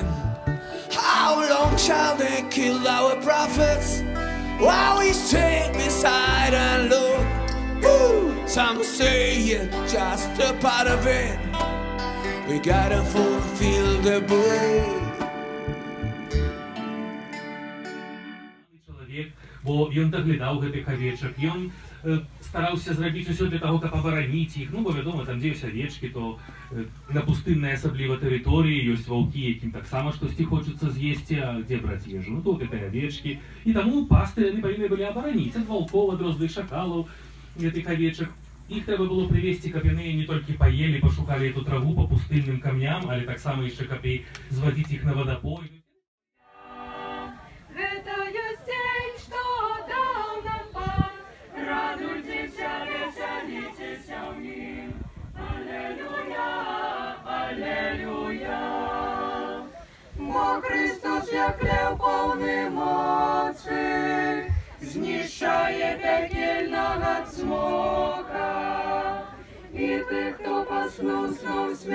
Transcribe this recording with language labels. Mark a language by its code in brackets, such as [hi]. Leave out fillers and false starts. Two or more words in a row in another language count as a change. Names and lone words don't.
[en] How long shall they kill our prophets while we stay beside and look? Woo! Some say it's just a part of it. We gotta fulfill the book. [be] Бо ён даглядаў гэтых авечак, ён стараўся зрабіць усё для таго, каб абараніць іх. Ну, бо вядома, там дзе ёсць авечкі, то на пустыннай асабліва тэрыторыі ёсць ваўкі, якім таксама штосьці хочацца з'есці, а дзе браць ежу? Ну, то гэтай авечкі. І таму пасты яны павінны былі абараніць ад ваўкоў, ад розных шакалаў гэтых авечак. Іх трэба было прывесці, каб яны не толькі паелі, пашукалі эту траву па пустынным камням, але таксама яшчэ каб і звадзіць іх на вадапой. [uk] Бо Христос, як лев повний моці, знищає пекельного цмока, і тих, хто поснув сном